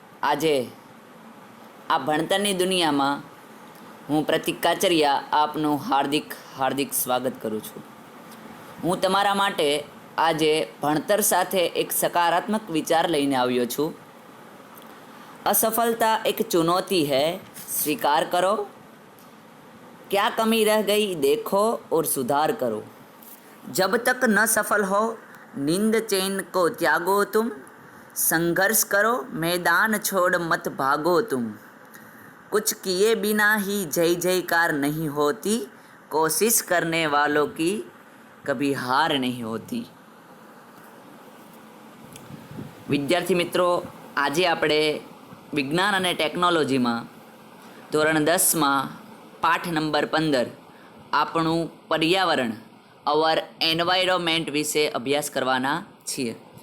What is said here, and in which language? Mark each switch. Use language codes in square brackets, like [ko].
[gu] આજે આ ભણતરની દુનિયામાં હું પ્રતિક કાચરિયા આપનું હાર્દિક સ્વાગત કરું છું. હું તમારા માટે આજે ભણતર સાથે એક સકારાત્મક વિચાર લઈને આવ્યો છું. [hi] असफलता एक चुनौती है, स्वीकार करो. क्या कमी रह गई देखो और सुधार करो. जब तक न सफल हो नींद चैन को त्यागो तुम. संघर्ष करो मैदान छोड़ मत भागो तुम. कुछ किए बिना ही जय जयकार नहीं होती. कोशिश करने वालों की कभी हार नहीं होती. [gu] વિદ્યાર્થી મિત્રો, આજે આપણે વિજ્ઞાન અને ટેકનોલોજીમાં ધોરણ 10માં પાઠ નંબર 15 આપણું પર્યાવરણ અવર એન્વાયરમેન્ટ વિશે અભ્યાસ કરવાના છીએ.